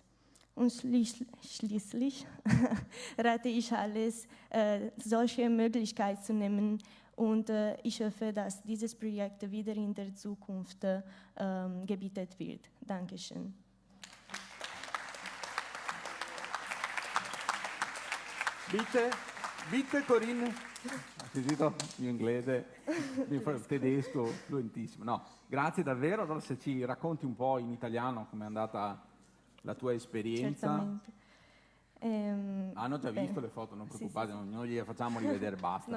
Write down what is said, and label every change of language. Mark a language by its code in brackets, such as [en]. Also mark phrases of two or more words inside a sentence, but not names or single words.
[de] Und schließlich rate ich alles, solche Möglichkeiten zu nehmen. Und ich hoffe, dass dieses Projekt wieder in der Zukunft gebietet wird. Dankeschön. Bitte Corinna. [it] Hai sentito il mio inglese, il tedesco fluentissimo. No, grazie davvero. Allora se ci racconti un po' in italiano com'è andata la tua esperienza. Certamente. Hanno già visto le foto, non preoccupate, sì. Non gliele facciamo rivedere, basta.